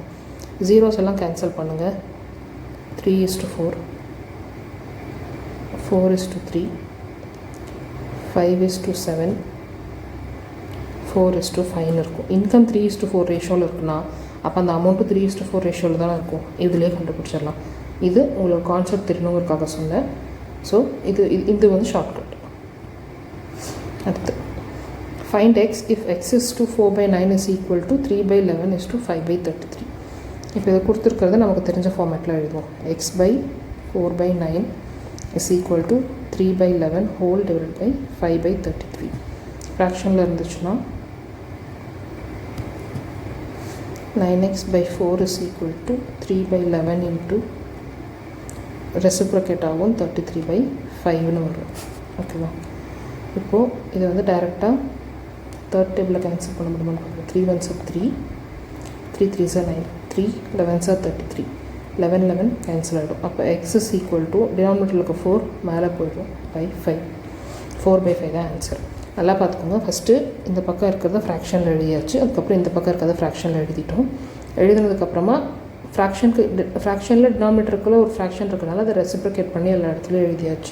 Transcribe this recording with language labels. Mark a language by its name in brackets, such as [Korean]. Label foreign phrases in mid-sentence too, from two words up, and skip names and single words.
[Tamil] ஜீரோஸ் எல்லாம் கேன்சல் பண்ணுங்கள். 3:4, 4:3, 5:7, 4:5 இருக்கும். இன்கம் 3:4 ரேஷியோவில் இருக்குன்னா அப்போ அந்த அமௌண்ட்டு 3:4 ரேஷியோவில் தான் இருக்கும். இதிலே கண்டுபிடிச்சிடலாம். இது உங்களுக்கு கான்செப்ட் தெரியணுங்கிறதுக்காக சொன்னேன். ஸோ இது வந்து ஷார்ட்கட். [English] அடுத்து find x if x is to 4/9 is equal to 3/11 is to 5/33. [Tamil] இப்போ இதை கொடுத்துருக்கிறத நமக்கு தெரிஞ்ச ஃபார்மேட்டில் எழுதுவோம். [English] x/4/9 is equal to 3/11 whole divide by 5/33. [Tamil] ஃப்ராக்ஷனில் இருந்துச்சுன்னா 9x/4 [English] is equal to 3/11 into [Tamil] ரெசிப்ரோகேட் ஆகும் 33/5ன்னு வரும். ஓகேவா, இப்போது இது வந்து டைரெக்டாக [English] third table [Tamil] கேன்சல் பண்ண முடியுமா? [English] 3 1s are 3, 3 3s are 9, 3 11s are 33, 11 11 [Tamil] கேன்சல் ஆகிடும். அப்போ [English] x is equal to [Tamil] டினாமினேட்டரில் இருக்க 4 மேலே போய்டும் by 5, 4/5 தான் ஆன்சர். நல்லா பார்த்துக்கோங்க. ஃபஸ்ட்டு இந்த பக்கம் இருக்கிறத ஃப்ராக்ஷனில் எழுதியாச்சு, அதுக்கப்புறம் இந்த பக்கம் இருக்கிறத ஃப்ராக்ஷனில் எழுதிட்டோம். எழுதுனதுக்கப்புறமா ஃப்ராக்ஷனில் டினாமினேட்டருக்குள்ள ஒரு ஃப்ராக்ஷன் இருக்கிறனால அதை ரெசிப்ரிகேட் பண்ணி எல்லா இடத்துலையும் எழுதியாச்சு.